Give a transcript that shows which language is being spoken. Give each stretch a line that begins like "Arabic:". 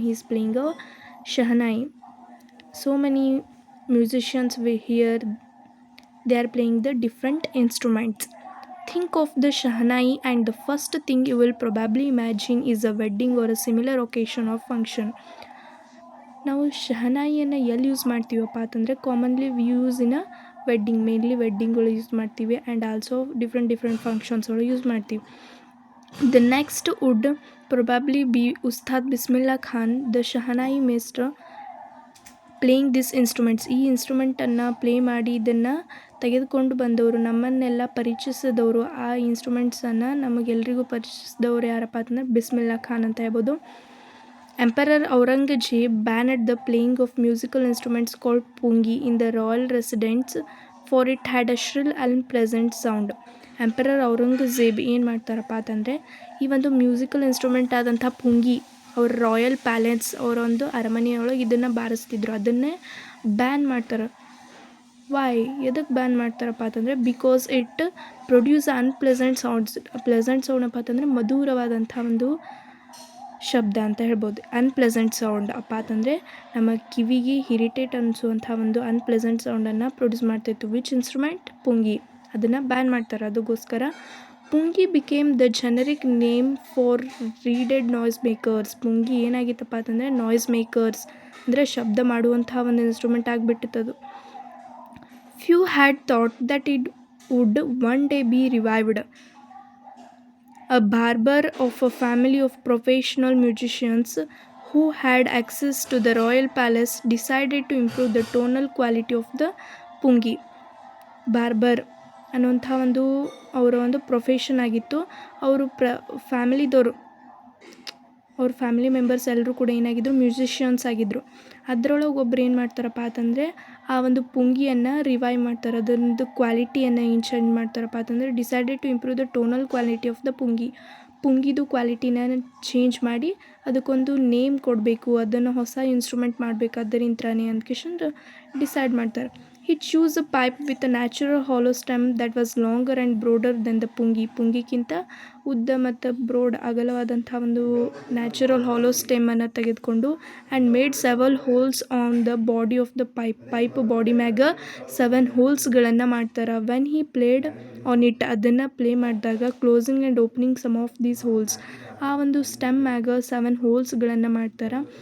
English: He is playing a Shahanai. So many musicians we hear they are playing the different instruments. Think of the Shahnai, and the first thing you will probably imagine is a wedding or a similar occasion or function.
Kannada: ನಾವು ಶಹನಾಯಿಯನ್ನು ಎಲ್ಲಿ use ಮಾಡ್ತೀವಪ್ಪ ಅಂತಂದರೆ
English: commonly use in a wedding,
Kannada: mainly ವೆಡ್ಡಿಂಗ್ಗಳು use ಮಾಡ್ತೀವಿ and also different ಫಂಕ್ಷನ್ಸ್ಗಳು use ಮಾಡ್ತೀವಿ.
English: The next would probably be Ustad Bismillah Khan, the shehnai maestro playing this instruments.
Kannada: ಈ ಇನ್ಸ್ಟ್ರೂಮೆಂಟನ್ನು play ಮಾಡಿ ಇದನ್ನು ತೆಗೆದುಕೊಂಡು ಬಂದವರು, ನಮ್ಮನ್ನೆಲ್ಲ ಪರಿಚಯಿಸಿದವರು, ಆ ಇನ್ಸ್ಟ್ರೂಮೆಂಟ್ಸನ್ನು ನಮಗೆಲ್ರಿಗೂ ಪರಿಚಯಿಸಿದವರು ಯಾರಪ್ಪ ಅಂತಂದರೆ ಬಿಸ್ಮಿಲ್ಲಾ ಖಾನ್ ಅಂತ ಹೇಳ್ಬೋದು.
English: Emperor Aurangzeb banned the playing of musical instruments called pungi in the royal residence for it had a shrill unpleasant sound.
Kannada: Emperor Aurangzeb ಏನು ಮಾಡ್ತಾರಪ್ಪ ಅಂತಂದರೆ ಈ ಒಂದು ಮ್ಯೂಸಿಕಲ್ ಇನ್ಸ್ಟ್ರೂಮೆಂಟ್ ಆದಂಥ ಪುಂಗಿ ಅವ್ರ ರಾಯಲ್ ಪ್ಯಾಲೇಸ್ ಅವರ ಒಂದು ಅರಮನೆಯೊಳಗೆ ಇದನ್ನು ಬಾರಿಸ್ತಿದ್ರು, ಅದನ್ನೇ ಬ್ಯಾನ್ ಮಾಡ್ತಾರೆ.
English: why,
Kannada: ಎದಕ್ಕೆ ಬ್ಯಾನ್ ಮಾಡ್ತಾರಪ್ಪ ಅಂತಂದರೆ
English: Because it produce unpleasant sounds.
Kannada: Pleasant sound ಅಪ್ಪ ಅಂತಂದರೆ ಮಧುರವಾದಂಥ ಒಂದು ಶಬ್ದ ಅಂತ ಹೇಳ್ಬೋದು. ಅನ್ಪ್ಲೆಸೆಂಟ್ ಸೌಂಡ್ ಅಪ್ಪ ಅಂತಂದರೆ ನಮ್ಮ ಕಿವಿಗೆ ಇರಿಟೇಟ್ ಅನಿಸುವಂಥ ಒಂದು ಅನ್ಪ್ಲೆಸೆಂಟ್ ಸೌಂಡನ್ನು ಪ್ರೊಡ್ಯೂಸ್ ಮಾಡ್ತಾಯಿತ್ತು.
English: Which instrument?
Kannada: ಪುಂಗಿ. ಅದನ್ನು ಬ್ಯಾನ್ ಮಾಡ್ತಾರೆ.
English: ಅದಕ್ಕೋಸ್ಕರ pungi became the generic name for reeded noise makers.
Kannada: ಪುಂಗಿ ಏನಾಗಿತ್ತಪ್ಪ ಅಂತಂದರೆ ನಾಯ್ಸ್ ಮೇಕರ್ಸ್ ಅಂದರೆ ಶಬ್ದ ಮಾಡುವಂಥ ಒಂದು instrument ಆಗಿಬಿಟ್ಟಿತ್ತದು.
English: Few had thought that it would one day be revived. A barber of a family of professional musicians who had access to the royal palace decided to improve the tonal quality of the pungi.
Kannada: Barber ಅನ್ನುವಂಥ ಅವರ ಒಂದು profession ಆಗಿತ್ತು. ಅವರು ಫ್ಯಾಮಿಲಿದವರು, ಅವ್ರ family members ಎಲ್ಲರೂ ಕೂಡ ಏನಾಗಿದ್ದರು, musicians ಆಗಿದ್ದರು. ಅದರೊಳಗೆ ಒಬ್ರು ಏನು ಮಾಡ್ತಾರಪ್ಪ ಅಂತಂದರೆ ಆ ಒಂದು ಪುಂಗಿಯನ್ನು ರಿವೈವ್ ಮಾಡ್ತಾರೆ, ಅದೊಂದು ಕ್ವಾಲಿಟಿಯನ್ನು ಏನು ಚೇಂಜ್ ಮಾಡ್ತಾರಪ್ಪ ಅಂತಂದರೆ
English: decided to improve the tonal quality of the
Kannada: ಪುಂಗಿದು ಕ್ವಾಲಿಟಿನ change ಮಾಡಿ ಅದಕ್ಕೊಂದು ನೇಮ್ ಕೊಡಬೇಕು, ಅದನ್ನು ಹೊಸ ಇನ್ಸ್ಟ್ರೂಮೆಂಟ್ ಮಾಡಬೇಕು, ಅದರಿಂದನೇ ಅಂದ್ಕೇಶಂದು ಡಿಸೈಡ್ ಮಾಡ್ತಾರೆ.
English: He chose a pipe with a natural hollow stem that was longer and broader than the pungi.
Kannada: ಪುಂಗಿಗಿಂತ ಉದ್ದ ಮತ್ತು ಬ್ರೋಡ್ ಅಗಲವಾದಂಥ ಒಂದು ನ್ಯಾಚುರಲ್ ಹಾಲೋ ಸ್ಟೆಮ್ಮನ್ನು ತೆಗೆದುಕೊಂಡು
English: and made 7 holes on the body of the pipe
Kannada: body ಮ್ಯಾಗ 7 ಹೋಲ್ಸ್ಗಳನ್ನು ಮಾಡ್ತಾರೆ.
English: when he played on it,
Kannada: ಅದನ್ನು play ಮಾಡಿದಾಗ
English: closing and opening some of these holes,
Kannada: ಆ ಒಂದು ಸ್ಟೆಮ್ ಮ್ಯಾಗ 7 ಹೋಲ್ಸ್ಗಳನ್ನು ಮಾಡ್ತಾರೆ.